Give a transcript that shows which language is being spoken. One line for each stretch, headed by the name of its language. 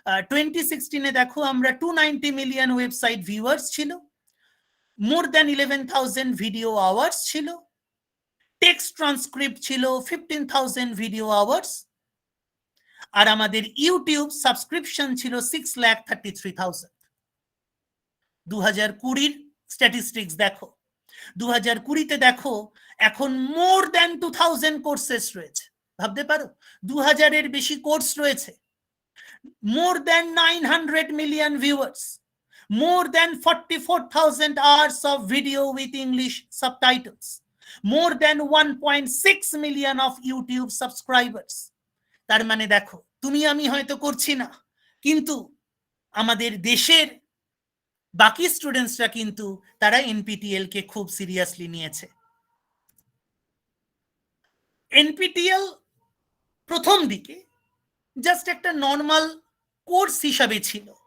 Bangla: 2016 দেখো আমরা 290 million website viewers ছিল, মোর দ্যান 11,000 ভিডিও আওয়ার্স ছিল, টেক্সট ট্রান্সক্রিপ্ট ছিল 15,000 ভিডিও আওয়ার্স, আর আমাদের ইউটিউব সাবস্ক্রিপশন ছিল 6,33,000। 2020 স্ট্যাটিস্টিক্স দেখো, 2020 দেখো এখন মোর দ্যান 2,000 কোর্সেস রয়েছে। ভাবতে পারো 2,000-এর বেশি কোর্স রয়েছে,
English: More than 900 million viewers, more than 44,000 hours of video with English subtitles, more than 1.6 million of YouTube subscribers।
Bangla: তার মানে দেখো তুমি আমি হয়তো করছি না, কিন্তু আমাদের দেশের বাকি স্টুডেন্টসরা কিন্তু তারা এনপিটিএল কে খুব সিরিয়াসলি নিয়েছে। এনপিটিএল প্রথম দিকে জাস্ট একটা নর্মাল কোর্স হিসাবে ছিল।